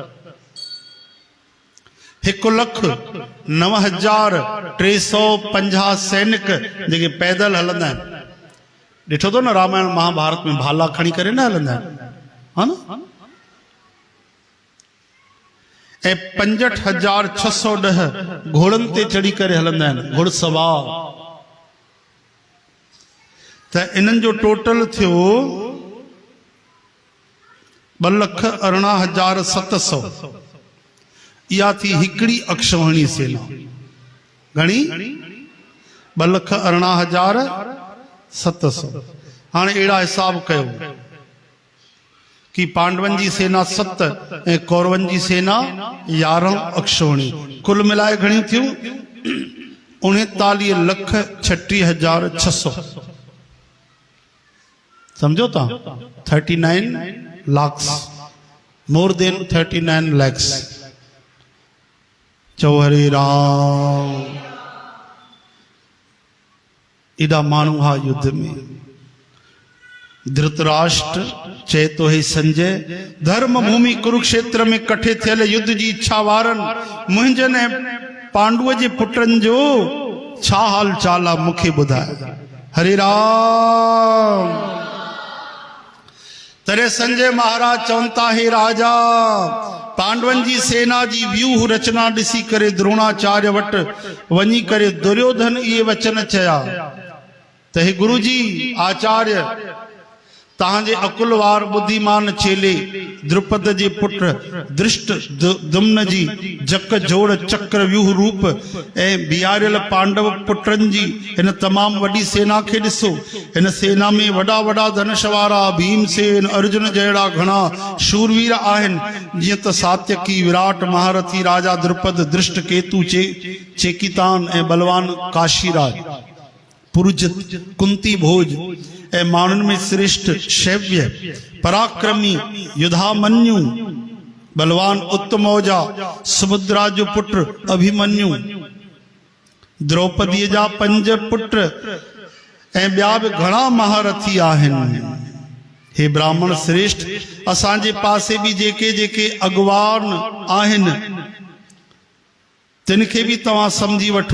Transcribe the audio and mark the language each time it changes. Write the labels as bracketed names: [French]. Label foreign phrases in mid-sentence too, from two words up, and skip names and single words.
[Sindhi] 1,09,350 सैनिक जेके पैदल हलंदा आहिनि। ॾिठो तो न रामायण महाभारत में भाला खणी करे न हलंदा आहिनि, हा न। ऐं 65,610 घोड़नि ते चढ़ी करे हलंदा आहिनि, घुड़सवार। त इन्हनि जो टोटल थियो 2,18,700। इहा थी हिकिड़ी अक्षौहिणी सेना। घणी? 2,18,700। हाणे अहिड़ा हिसाब कयो कि पांडवनि जी सेना 7 ऐं कौरवनि जी सेना 11 अक्षौहिणी। कुल मिलाए घणियूं थियूं? 39,36,600। समझो था? [English] 39 lakhs, more than 39 lakhs। [Sindhi] चौ हरे राम। एॾा माण्हू हा युद्ध में। धृतराष्ट्र चए तो हे संजय, धर्म भूमि कुरुक्षेत्र में कठे थियल युद्ध जी इच्छा वारनि मुंहिंजनि ऐं पांडुअ जे पुटनि जो छा हाल चाल आहे मूंखे ॿुधाए। हरे राम। तरे संजय महाराज चवनि था, हे राजा, पांडवनि जी सेना जी व्यूह रचना ॾिसी करे द्रोणाचार्य वटि वञी करे दुर्योधन इहे वचन चया त हे गुरु जी आचार्य, तहांजे अकुलवार बुद्धिमान चेले द्रुपद जे पुट दृष्ट दुम्न जी जक जोड़ चक्र व्यूह रूप ऐं बियारियल पांडव पुटनि जी हिन तमाम वॾी सेना खे ॾिसो। हिन सेना में वॾा वॾा धनुष वारा भीमसेन अर्जुन जहिड़ा घणा शूरवीर आहिनि, जीअं त सात्यकी, विराट, महारथी राजा द्रुपद, दृष्ट केतु, चेकितान ऐं बलवान काशीराज, पुरुजित, कुंती भोज ऐं माण्हुनि में श्रेष्ठ शैव्य, पराक्रमी युधामन्यु, बलवान उत्तमौजा, सुभद्रा जो पुत्र अभिमन्यु, द्रौपदीअ जा 5 पुट ऐं ॿिया बि घणा महारथी आहिनि। हे ब्राह्मण श्रेष्ठ, असांजे पासे बि जेके जेके अॻवान आहिनि तिनखे बि तव्हां सम्झी वठो।